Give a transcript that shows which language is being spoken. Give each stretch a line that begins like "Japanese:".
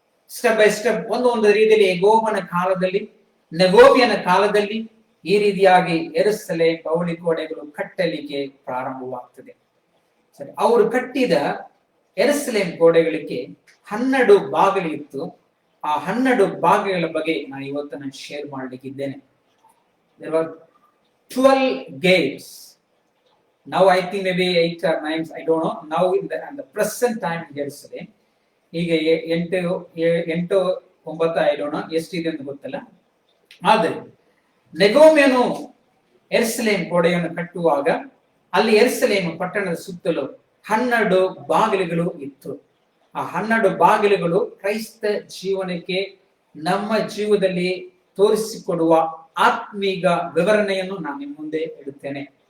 English: step by step,
Kannada: ಒಂದು ರೀತಿಯಲ್ಲಿ ಯೆಹೋವನ ಕಾಲದಲ್ಲಿ, ನೆಗೋಮಿಯನ ಕಾಲದಲ್ಲಿ ಈ ರೀತಿಯಾಗಿ ಯೆರೂಸಲೇಮ್ ಪೌಳಿ ಗೋಡೆಗಳು ಕಟ್ಟಲಿಕ್ಕೆ ಪ್ರಾರಂಭವಾಗ್ತದೆ. ಸರಿ, ಅವರು ಕಟ್ಟಿದ ಯೆರೂಸಲೇಮ್ ಗೋಡೆಗಳಿಗೆ 12 ಬಾಗಿಲಿತ್ತು. ಆ 12 ಬಾಗಿಲ ಬಗ್ಗೆ ನಾನು ಇವತ್ತು share ಮಾಡಲಿಕ್ಕಿದ್ದೇನೆ.
English: There were 12 gates. Now I think maybe 8 or 9, I don't know. Now in the present time in Jerusalem,
Kannada: ಈಗ 8 9
English: I don't know
Kannada: ಎಷ್ಟಿದೆ ಅಂತ ಗೊತ್ತಲ್ಲ. ಆದರೆ ನೆಗೋಮಿಯನು ಯೆರೂಸಲೇಮ್ ಗೋಡೆಯನ್ನು ಕಟ್ಟುವಾಗ ಅಲ್ಲಿ ಯೆರೂಸಲೇಮ್ ಪಟ್ಟಣದ ಸುತ್ತಲೂ 12 ಬಾಗಿಲುಗಳು ಇತ್ತು. ಆ 12 ಬಾಗಿಲುಗಳು ಕ್ರೈಸ್ತ ಜೀವನಕ್ಕೆ ನಮ್ಮ ಜೀವನದಲ್ಲಿ ತೋರಿಸಿಕೊಡುವ ಆತ್ಮೀಗ ವಿವರಣೆಯನ್ನು ನಾನು ನಿಮ್ಮ ಮುಂದೆ ಇಡುತ್ತೇನೆ.